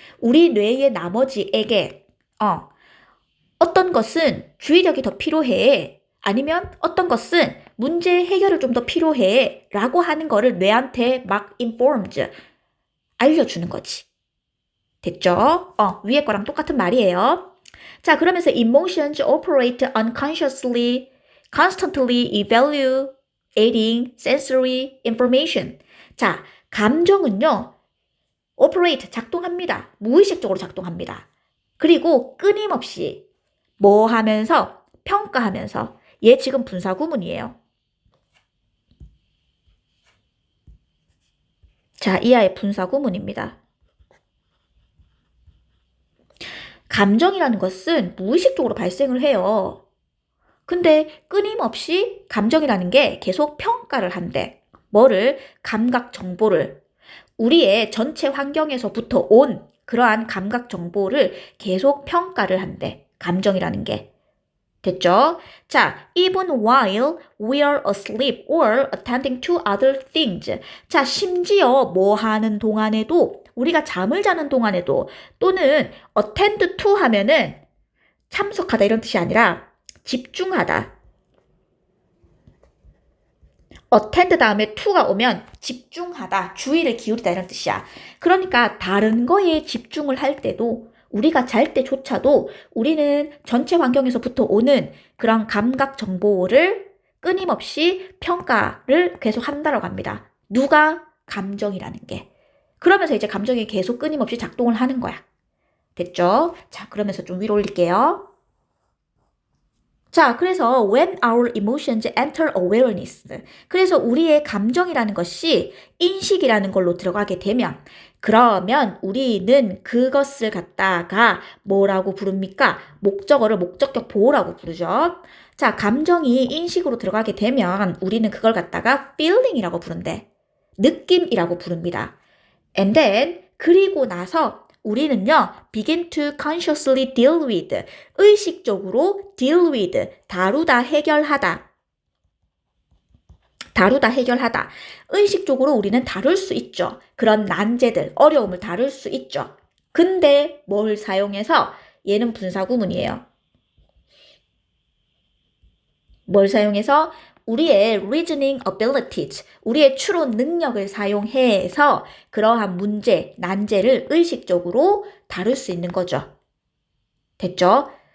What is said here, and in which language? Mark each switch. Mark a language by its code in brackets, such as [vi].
[ko] 우리 뇌의 나머지에게, 어떤 것은 주의력이 더 필요해. 아니면 어떤 것은 문제 해결을 좀 더 필요해 라고 하는 거를 뇌한테 막 informs, 알려주는 거지. 됐죠? 위에 거랑 똑같은 말이에요. 자, 그러면서 [en] emotions operate unconsciously, constantly evaluating sensory information. [ko] 자, 감정은요, operate, 작동합니다. 무의식적으로 작동합니다. 그리고 끊임없이 뭐 하면서? 평가하면서. 얘 지금 분사구문이에요. 자, 이하의 분사구문입니다. 감정이라는 것은 무의식적으로 발생을 해요. 근데 끊임없이 감정이라는 게 계속 평가를 한대. 뭐를? 감각 정보를. 우리의 전체 환경에서부터 온 그러한 감각 정보를 계속 평가를 한대. 감정이라는 게. 됐죠? 자, [en] even while we are asleep or attending to other things. [ko] 자, 심지어 뭐 하는 동안에도, 우리가 잠을 자는 동안에도, 또는 attend to 하면은 참석하다 이런 뜻이 아니라 집중하다. attend 다음에 to가 오면 집중하다, 주의를 기울이다 이런 뜻이야. 그러니까 다른 거에 집중을 할 때도, 우리가 잘 때조차도 우리는 전체 환경에서부터 오는 그런 감각 정보를 끊임없이 평가를 계속 한다고 합니다. 누가? 감정이라는 게. 그러면서 이제 감정이 계속 끊임없이 작동을 하는 거야. 됐죠? 자, 그러면서 좀 위로 올릴게요. 자, 그래서 [en] when our emotions enter awareness. [ko] 그래서 우리의 감정이라는 것이 인식이라는 걸로 들어가게 되면, 그러면 우리는 그것을 갖다가 뭐라고 부릅니까? 목적어를 목적격 보호라고 부르죠. 자, 감정이 인식으로 들어가게 되면 우리는 그걸 갖다가 feeling이라고 부른대. 느낌이라고 부릅니다. [en] And then, [ko] 그리고 나서 우리는요, [en] begin to consciously deal with, [ko] 의식적으로 [en] deal with, [ko] 다루다, 해결하다. 다루다, 해결하다. 의식적으로 우리는 다룰 수 있죠. 그런 난제들, 어려움을 다룰 수 있죠. 근데 뭘 사용해서? 얘는 분사구문이에요. 뭘 사용해서? 우리의 reasoning abilities, 우리의 추론 능력을 사용해서 그러한 문제, 난제를 의식적으로 다룰 수 있는 거죠. 됐죠?